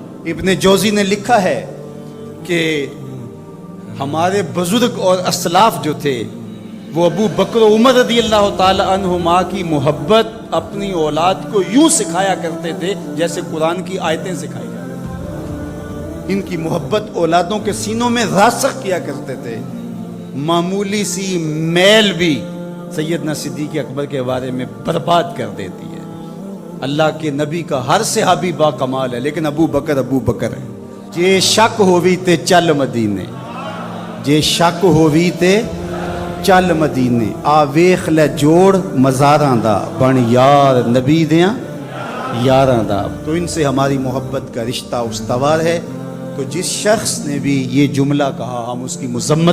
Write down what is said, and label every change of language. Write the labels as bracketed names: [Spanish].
[Urdu] ابن جوزی نے لکھا ہے کہ ہمارے بزرگ اور اسلاف جو تھے وہ ابو بکر و عمر رضی اللہ تعالی عنہما کی محبت اپنی اولاد کو یوں سکھایا کرتے تھے جیسے قرآن کی آیتیں سکھائی جاتی ہیں. ان کی محبت اولادوں کے سینوں میں راسخ کیا کرتے تھے. معمولی سی میل بھی سیدنا صدیق اکبر کے بارے میں برباد کر دیتی ہے. اللہ کے نبی کا ہر صحابی با کمال ہے لیکن ابو بکر ہے. [Punjabi] جے شک ہووی تے چل مدینے, جے شک ہووی تے چل مدینے, آ ویخ لے جوڑ مزاراں دا, بن یار نبی دیاں یاراں دا. [Urdu] تو ان سے ہماری محبت کا رشتہ استوار ہے. تو جس شخص نے بھی یہ جملہ کہا ہم اس کی مذمت